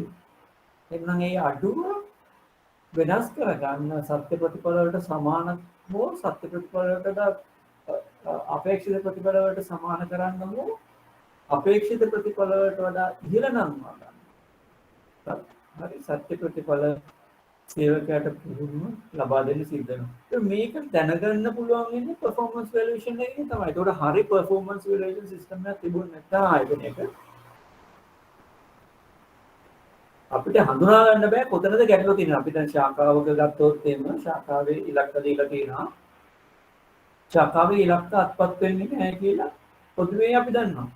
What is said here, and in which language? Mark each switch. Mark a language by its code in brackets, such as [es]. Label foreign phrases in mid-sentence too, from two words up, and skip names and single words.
[si] එන්නම් ඒ අඩුව වෙනස් කරගන්න සත්‍ය ප්‍රතිඵල වලට සමාන හෝ සත්‍ය ප්‍රතිඵල වලට අපේක්ෂිත ප්‍රතිඵල වලට සමාන කරන්න හෝ අපේක්ෂිත ප්‍රතිඵල වලට වඩා ඉහළ නම් ගන්න. හරි සත්‍ය ප්‍රතිඵල සේවකයාට පුහුණුව ලබා දෙන්න සිද්ධ වෙනවා. මේක දැනගන්න පුළුවන් වෙන්නේ [en] performance valuation [si] එකකින් තමයි. ඒකට හරි [en] performance valuation system [si] එකක් තිබුණ නැත්නම් ආයතනයක අපිට හඳුනා ගන්න බෑ කොතනද ගැටලුව තියෙන්නේ. අපි දැන් ශාඛාවක ගත්තොත් එන්න ශාඛාවේ ඉලක්ක දීලා තියෙනවා. ශාඛාවේ ඉලක්ක අත්පත් වෙන්නේ නැහැ කියලා පොදුවේ අපි දන්නවා.